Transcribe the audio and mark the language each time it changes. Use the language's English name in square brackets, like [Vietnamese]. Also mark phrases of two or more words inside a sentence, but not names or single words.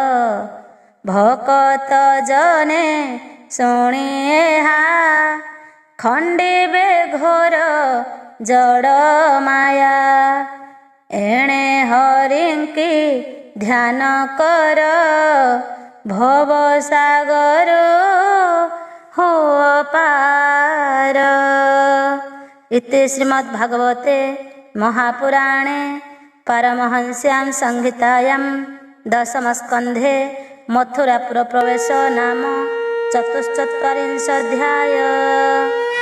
[Odia] ଭକତ ଜନେ ଶୁଣି ଏହା ଖଣ୍ଡିବେ ଘୋର ଜଡ଼ ମାୟା। ଏଣେ ହରିଙ୍କି ଧ୍ୟାନ କର ଭବ ସାଗର ହୁଅ ପାର। [Sanskrit] इति श्रीमद्भागवते महापुराणे पारमहंस्यां संहितायां दशमस्कन्धे मथुरापुरप्रवेशो नाम चतुश्चत्वारिंशोऽध्यायः।